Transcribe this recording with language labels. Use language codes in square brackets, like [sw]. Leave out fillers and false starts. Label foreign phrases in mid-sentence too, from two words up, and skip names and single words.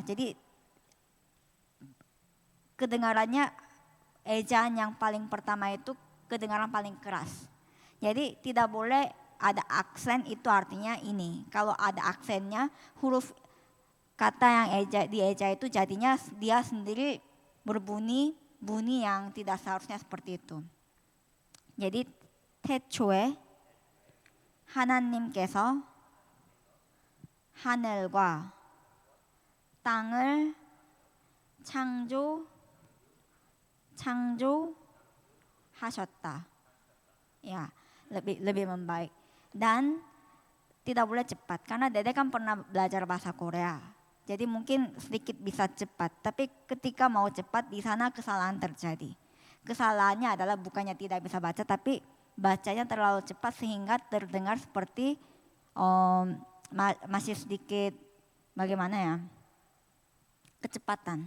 [id] Jadi kedengarannya ejaan yang paling pertama itu kedengaran paling keras. Jadi tidak boleh ada aksen, itu artinya ini. Kalau ada aksennya huruf kata yang dieja itu jadinya dia sendiri berbunyi bunyi yang tidak seharusnya seperti itu. [ko] jadi 태초에 하나님께서 하늘과 땅을 창조하셨다. [id] Ya, lebih membaik. Dan tidak boleh cepat karena Dede kan pernah belajar bahasa Korea. Jadi mungkin sedikit bisa cepat, tapi ketika mau cepat di sana kesalahan terjadi. Kesalahannya adalah bukannya tidak bisa baca, tapi bacanya terlalu cepat sehingga terdengar seperti masih sedikit bagaimana ya, kecepatan.